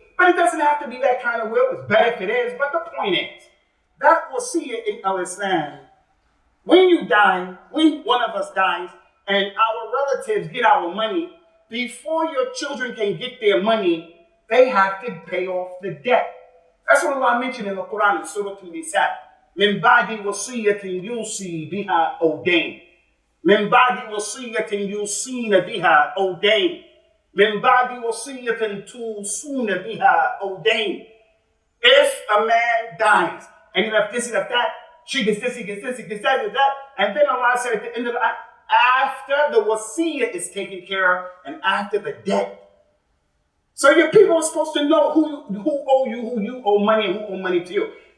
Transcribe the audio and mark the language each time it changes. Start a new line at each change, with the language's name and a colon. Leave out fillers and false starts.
English: But it doesn't have to be that kind of will. It's better if it is. But the point is, that wasiyah in Islam, when you die, when one of us dies, and our relatives get our money, before your children can get their money, they have to pay off the debt. That's what Allah mentioned in the Quran in Surah An-Nisa.
Arabic: من بعد وصية يوصي بها أو دين. من بعد وصية يوصين بها أو دين. من بعد وصية توصون بها أو دين.
English: If a man dies and he left this, he left that, she gets this, he gets this, he gets that, and then Allah said at the end of the ayah, after the wasiyah is taken care of and after the debt. So your people are supposed to know who owe you, who you owe money, and who owe money to you.